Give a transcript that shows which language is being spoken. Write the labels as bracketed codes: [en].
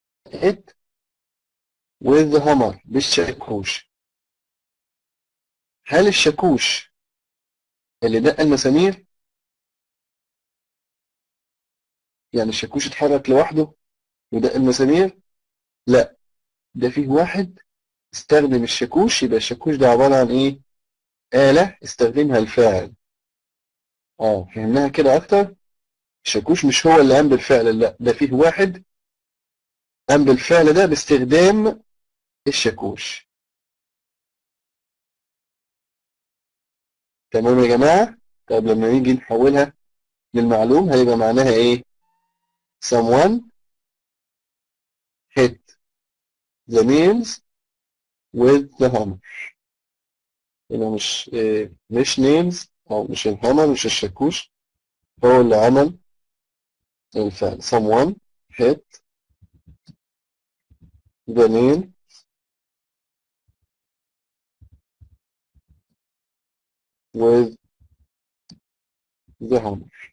[en] hit with the hammer بالشاكوش. [ar] هل الشاكوش اللي دق المسامير؟ يعني الشاكوش اتحرك لوحده ودق المسامير؟ لا، ده فيه واحد استخدم الشاكوش. يبقى الشاكوش ده عبارة عن إيه؟ آلة استخدمها الفاعل. فهمناها كده أكتر. الشاكوش مش هو اللي قام بالفعل، لا، ده فيه واحد قام بالفعل ده باستخدام الشاكوش. تمام يا جماعة؟ طب لما نيجي نحولها للمعلوم هيبقى معناها إيه؟ [en] someone hit the nails with the hammer. [ar] هنا مش nails أو مش الهامر، مش الشاكوش هو اللي عمل الفعل. [en] someone hit the nail with the hammer.